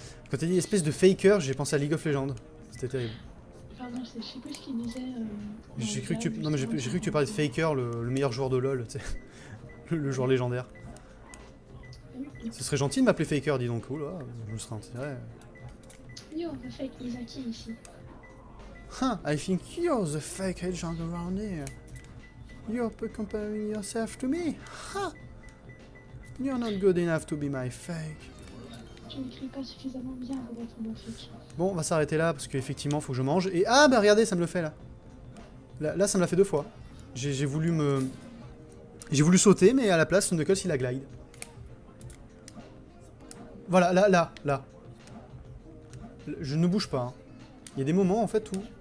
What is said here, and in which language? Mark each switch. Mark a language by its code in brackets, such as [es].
[fr] Quand t'as dit espèce de faker, j'ai pensé à League of Legends. C'était terrible. Pardon, je sais plus ce qu'il disait. J'ai cru que tu... Non, mais j'ai cru que tu parlais de Faker, le meilleur joueur de LoL, tu sais. Le joueur légendaire. Ce serait gentil de m'appeler Faker, dis donc. Oula, je me serais intéressé. [en] Yo, the fake Izaki [fr] ici. [en] Huh, I think you're the fake agent around here. You're comparing yourself to me. Huh. You're not good enough to be my fake. [fr] Tu n'écris pas suffisamment bien pour être mon fake. Bon, on va s'arrêter là, parce qu'effectivement, faut que je mange. Et ah, bah regardez, ça me le fait, là. Là, ça me l'a fait 2 fois. J'ai voulu me... J'ai voulu sauter, mais à la place, Knuckles, il a glide. Voilà, là. Je ne bouge pas. Hein. Il y a des moments, en fait, où...